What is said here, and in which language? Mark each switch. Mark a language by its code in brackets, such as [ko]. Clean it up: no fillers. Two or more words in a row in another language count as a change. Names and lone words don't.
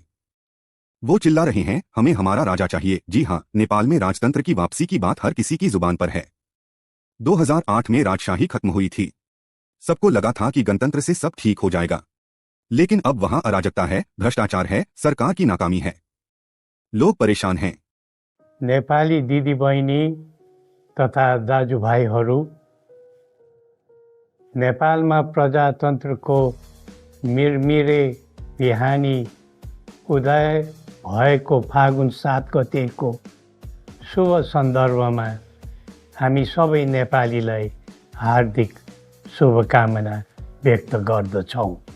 [hi] वो चिल्ला रहे हैं, हमें हमारा राजा चाहिए। जी हाँ, नेपाल में राजतंत्र की वापसी की बात हर किसी की जुबान पर है। 2008 में राजशाही खत्म हुई थी। सबको लगा था कि गणतंत्र से सब ठीक हो जाएगा, लेकिन अब वहां अराजकता है, भ्रष्टाचार है, सरकार की नाकामी है। लोग परेशान हैं। [ne] नेपाली दिदीबहिनी तथा दाजुभाइहरू, नेपालमा प्रजातन्त्रको मिरमिरे बिहानी उदय भएको फागुन 7 गतेको शुभ सन्दर्भमा हामी सबै नेपालीलाई हार्दिक शुभकामना व्यक्त गर्दछौँ।